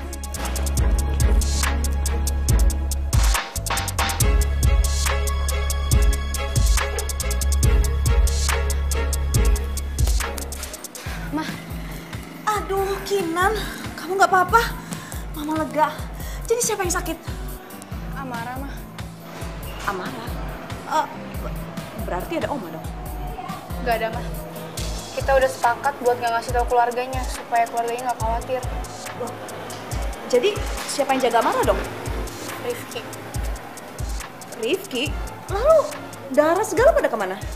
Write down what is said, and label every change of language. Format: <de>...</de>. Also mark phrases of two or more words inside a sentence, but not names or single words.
<id>Mah, aduh Kinan, kamu nggak apa-apa? Mama lega. Jadi siapa yang sakit? Amara, Mah. Amara? Berarti ada Oma dong? Gak ada, Mah. Kita udah sepakat buat gak ngasih tahu keluarganya, supaya keluarganya gak khawatir. Loh, jadi siapa yang jaga Amara dong? Rifki. Rifki? Lalu Dara segala pada kemana?</id>